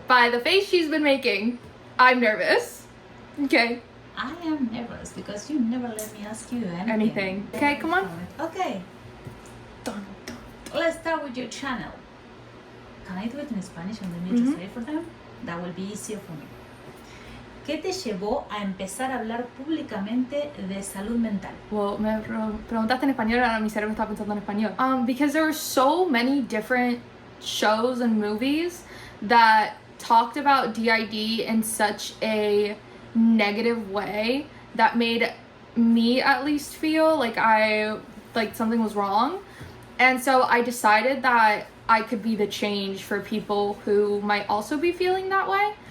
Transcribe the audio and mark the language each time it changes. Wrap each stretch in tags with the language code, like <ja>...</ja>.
<en>by the face she's been making, I'm nervous. Okay. I am nervous because you never let me ask you Anything. Okay, come on. Okay, Dun, dun. let's start with your channel. Can I do it in Spanish and then you translate for them? That will be easier for me.</en> <es>¿Qué te llevó a empezar a hablar públicamente de salud mental? Well, me preguntaste en español, ahora mi cerebro está pensando en español.</es> <en>Because there were so many different shows and movies that talked about DID in such a negative way that made me at least feel like something was wrong. And so I decided that I could be the change for people who might also be feeling that way.</en>